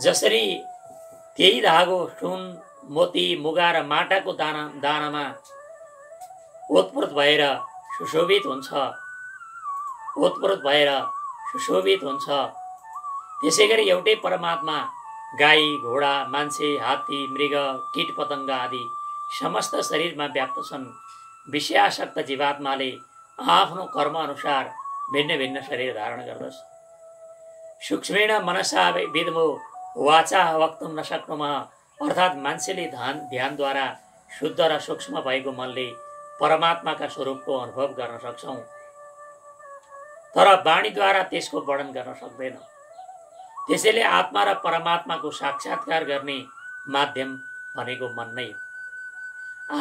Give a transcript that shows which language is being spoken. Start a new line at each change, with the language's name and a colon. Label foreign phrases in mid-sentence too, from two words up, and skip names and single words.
Nepali: जसरी त्यही धागो सुन, मोती, मुगा र माटाको दानामा ओतप्रोत भएर सुशोभित हुन्छ, त्यसै गरी एउटै परमात्मा गाई, घोडा, मान्छे, हात्ती, मृग, कीट पतङ्ग आदि समस्त शरीरमा व्याप्त छन्। विषयासक्त जीवात्माले आफ्नो कर्म अनुसार भिन्न भिन्न शरीर धारण गर्दछ।
Sanskrit: सूक्ष्मेण मनसा विद्मो वाचा वक्तुम न शक्नुमः,
Nepali: अर्थात् मान्छेले ध्यानद्वारा शुद्ध र सूक्ष्म भएको मनले परमात्माका स्वरूपको अनुभव गर्न सक्छौं, तर वाणीद्वारा त्यसको वर्णन गर्न सक्दैन। त्यसैले आत्मा र परमात्माको साक्षात्कार गर्ने माध्यम भनेको मन नै हो।